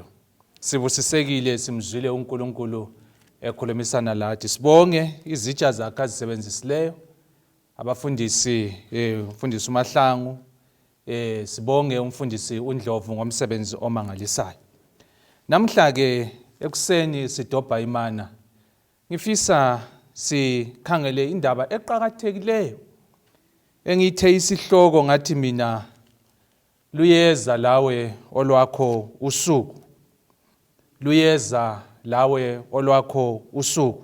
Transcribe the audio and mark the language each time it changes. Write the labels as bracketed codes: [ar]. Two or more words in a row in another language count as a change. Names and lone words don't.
[nd] Sibusisekile simzwile uNkulunkulu ekhulumisana lathi. Sibonge izitsha zakhe azisebenzisileyo. Abafundisi umfundisi uMahlangu sibonge umfundisi uNdlovu ngomsebenzi omangalisayo. Namhla ke ekuseni sidobha imana. Ngifisa sikhangele indaba eqhakathekileyo engithe isihloko ngathi mina luyeza lawe olwakho usuku. Luyeza lawe olwakho usuku.